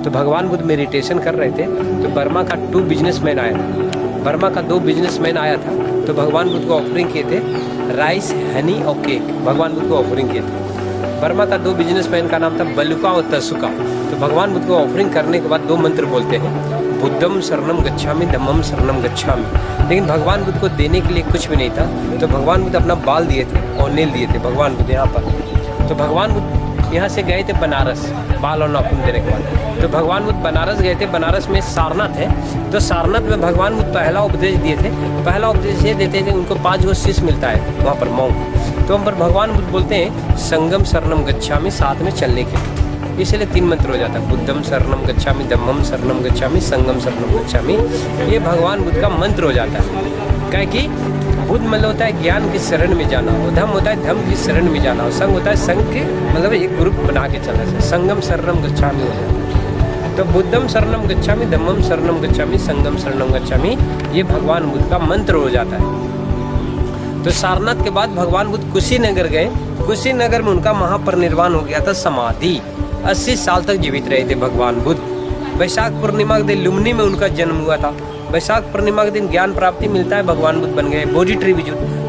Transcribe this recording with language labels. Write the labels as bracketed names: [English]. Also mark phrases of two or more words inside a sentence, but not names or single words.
[Hindi] तो भगवान बुद्ध मेडिटेशन कर रहे थे तो बर्मा का 2 बिजनेसमैन आया था, बर्मा का 2 बिजनेसमैन आया था। तो भगवान बुद्ध को ऑफरिंग किए थे राइस, हनी और केक, भगवान बुद्ध को ऑफरिंग किए थे। बर्मा का 2 बिजनेसमैन का नाम था बलुका और तसुका। तो भगवान बुद्ध को ऑफरिंग करने के बाद 2 मंत्र बोलते हैं, [Pali] बुद्धम शरणम गच्छामि, धम्मम शरणम गच्छामि। [Hindi] लेकिन भगवान बुद्ध को देने के लिए कुछ भी नहीं था। तो भगवान बुद्ध अपना बाल दिए थे और नेल दिए थे भगवान बुद्ध यहाँ पर। तो भगवान बुद्ध यहाँ से गए थे बनारस, बाल और नाखून देने के बाद। तो भगवान बुद्ध बनारस गए थे, बनारस में सारनाथ है। तो सारनाथ में भगवान बुद्ध पहला उपदेश दिए थे। पहला उपदेश ये देते थे, उनको 5 गो शिष्य मिलता है वहाँ पर मौन। तो हम पर भगवान बुद्ध बोलते हैं [Pali] संगम शरणम गच्छामि, [Hindi] साथ में चलने के लिए। इसलिए 3 मंत्र हो जाता है, [Pali] बुद्धम शरणम गच्छामि, धम्मम शरणम गच्छामि, संगम शरणम गच्छामि। [Hindi] ये भगवान बुद्ध का मंत्र हो जाता है। क्या कि बुद्ध मतलब होता है ज्ञान की शरण में जाना, और धम्म होता है धम्म की शरण में जाना, और संग होता है संघ के मतलब एक ग्रुप बना के चलना से [Pali] संगम शरणम गच्छामि [Hindi] हो जाता है। [Pali] तो बुद्धम शरणम गच्छामि, धम्मम शरणम गच्छामि, संगम शरणम गच्छामि, [Hindi] ये भगवान बुद्ध का मंत्र हो जाता है। तो सारनाथ के बाद भगवान बुद्ध कुशीनगर गए। कुशीनगर में उनका महापरिनिर्वाण हो गया था, समाधि। 80 साल तक जीवित रहे थे भगवान बुद्ध। वैशाख पूर्णिमा के दिन लुम्बिनी में उनका जन्म हुआ था। वैशाख पूर्णिमा के दिन ज्ञान प्राप्ति मिलता है, भगवान बुद्ध बन गए बोधि ट्री विजुर।